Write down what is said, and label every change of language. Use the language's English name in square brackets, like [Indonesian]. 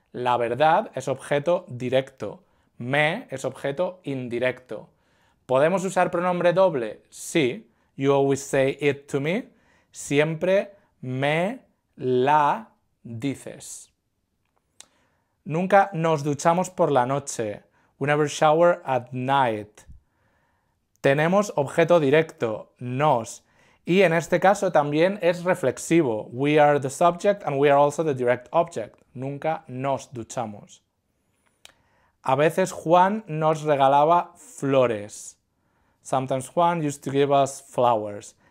[Spanish] La verdad es objeto directo. Me es objeto indirecto. ¿Podemos usar pronombre doble? Sí. [English] You always say it to me. [Spanish] Siempre me la dices. Nunca nos duchamos por la noche. [English] We never shower at night. [Spanish] Tenemos objeto directo, nos. Y en este caso también es reflexivo. [English] We are the subject and we are also the direct object. [Spanish] Nunca nos duchamos. A veces Juan nos regalaba flores. [English] Sometimes Juan used to give us flowers.